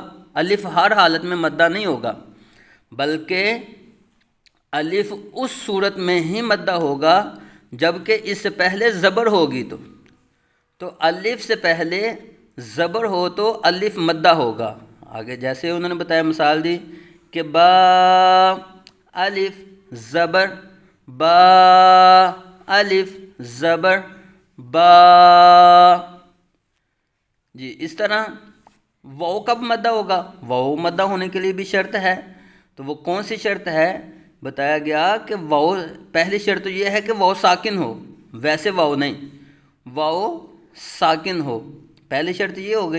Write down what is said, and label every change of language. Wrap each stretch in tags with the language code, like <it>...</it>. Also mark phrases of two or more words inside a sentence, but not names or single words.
<ur>الف ہر حالت میں مدہ نہیں ہوگا، بلکہ الف اس صورت میں ہی مدہ ہوگا جبکہ اس سے پہلے زبر ہوگی۔ تو الف سے پہلے زبر ہو تو الف مدہ ہوگا۔ آگے جیسے انہوں نے بتایا، مثال دی کہ با، الف، زبر، با، الف، زبر، با۔ جی اس طرح واو کب مدہ ہوگا؟ واو مدہ ہونے کے لیے بھی شرط ہے۔ تو وہ کون سی شرط ہے؟ بتایا گیا کہ واو، پہلی شرط تو یہ ہے کہ واو ساکن ہو، ویسے واو نہیں، واو ساکن ہو، پہلی شرط یہ ہو گئی۔</ur>